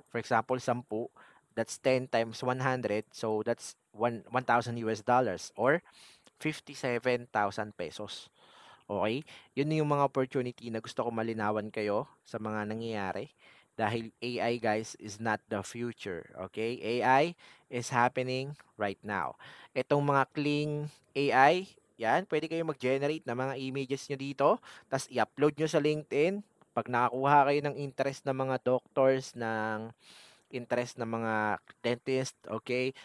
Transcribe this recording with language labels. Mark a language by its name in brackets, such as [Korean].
[English] For example, 10, that's 10 times 100. So, that's 1,000 US dollars or 57,000 pesos. Okay? [Filipino] Yun yung mga opportunity na gusto ko malinawan kayo sa mga nangyayari. [English] Dahil AI guys is not the future. Okay? AI is happening right now. [Filipino] Itong mga Kling AI, yan, pwede kayo mag-generate ng mga images nyo dito. Tapos i-upload nyo sa LinkedIn. Pag nakakuha kayo ng interest ng mga doctors, ng interest ng mga dentist, okay?